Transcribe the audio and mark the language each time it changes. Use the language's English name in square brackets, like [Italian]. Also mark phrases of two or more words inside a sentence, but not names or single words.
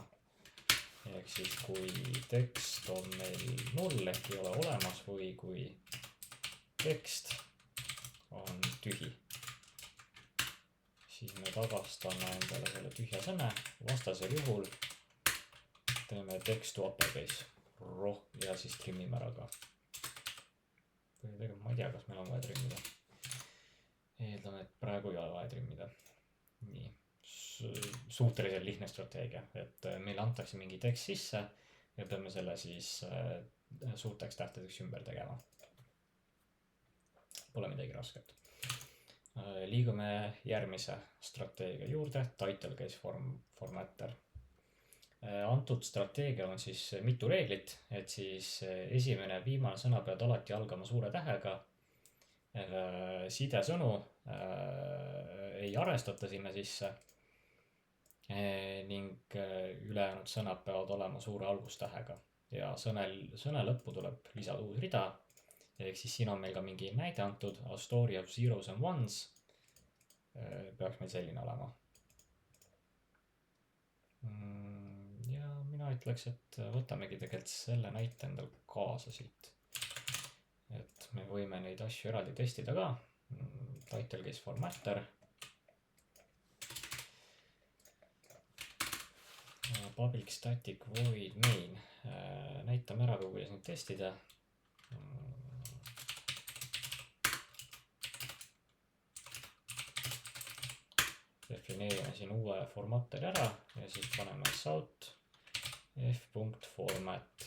[Estonian] Ehk siis kui tekst on meil 0 ehk ei ole olemas või kui tekst on tühi, siis me tagastame endale selle tühja sõne. Vastasel juhul teeme [English] text to uppercase [Estonian] ja siis trimmime ära ka. Ma ei tea, kas meil on vaja trimmida. Eeldan, et praegu ei ole vaja trimmida. Nii, suhteliselt lihtne strateegia, et meile antakse mingi tekst sisse ja peame selle siis suurteks tähtedeks ümber tegema. Pole midagi rasket. Liigume järgmise strateegia juurde, [English] title case formatter. [Estonian] Antud strateegial on siis mitu reeglit, et siis esimene viimane sõna peavad alati algama suure tähega. Sidesõnu ei arvestata sinna sisse ning ülejäänud sõnad peavad olema suure algustähega ja sõne lõppu tuleb lisada uus rida. Ehk siis siin on meil ka mingi näide antud, [English] a story of zeros and ones [Estonian] peaks meil selline olema. Ja mina ütleks, et võtamegi tegelikult selle näite endal kaasa siit. Et me võime neid asju eraldi testida ka. [English] Title case formatter. Public static void main. [Estonian] Näitame ära, kuidas nüüd testida. Defineerime siin uue formatteri ära ja siis paneme south f.format.